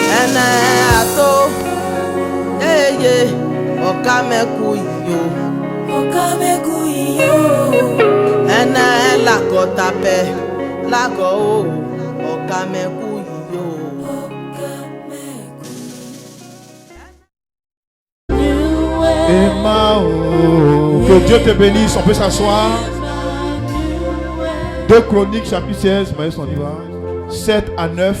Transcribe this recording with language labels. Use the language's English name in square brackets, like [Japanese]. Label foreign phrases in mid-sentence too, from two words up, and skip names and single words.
[French] ene ato eye okameku yo ene lagotape lago okameku yo. Que Dieu te bénisse, on peut s'asseoir. 2 Chroniques chapitre 16, on y va. 7 à 9.